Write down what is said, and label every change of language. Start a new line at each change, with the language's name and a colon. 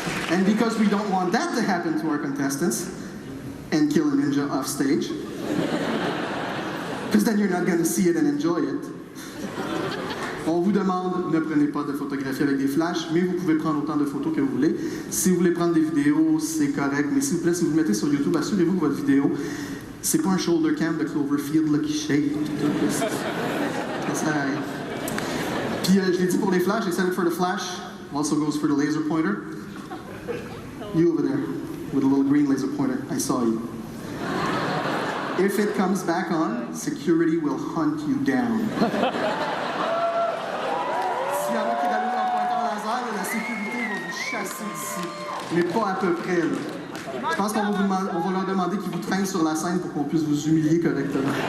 English: And because we don't want that to happen to our contestants, and kill a ninja off stage, because then you're not going to see it and enjoy it.
French: On vous demande, ne prenez pas de photographies avec des flashs, mais vous pouvez prendre autant de photos que vous voulez. Si vous voulez prendre des vidéos, c'est correct, mais s'il vous plaît, si vous le mettez sur YouTube, assurez-vous que votre vidéo, c'est pas un
English: shoulder cam
French: de Cloverfield là, qui shake. Ça sert à rien. Puis je l'ai dit pour les flashs,
English: I said it for the flash, also goes for the laser pointer. You over there, with a little green laser pointer, I saw you. If it comes back on, security will hunt you down.
French: S'il y en a qui allument un pointeur laser, la sécurité va vous chasser d'ici. Mais pas à peu près, là. Je pense qu'on va leur demander qu'ils vous traînent sur la scène pour qu'on puisse vous humilier correctement.